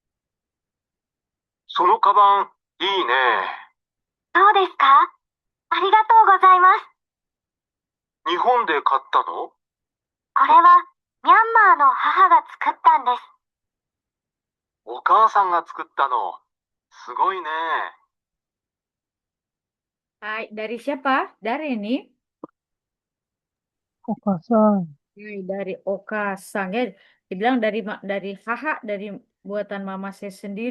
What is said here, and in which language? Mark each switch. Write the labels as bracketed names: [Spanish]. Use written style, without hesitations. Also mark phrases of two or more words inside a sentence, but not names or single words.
[Japanese] そのカバン、いいね。そうですか？ありがとうございます。日本で買ったの？これはミャンマーの母が作ったんです。お母さんが作ったの。すごいね。 [Indonesian] Hai, dari siapa? Dari ini. Okasan. Dari Okasang ya. Dibilang dari Haha, dari buatan mama saya sendiri.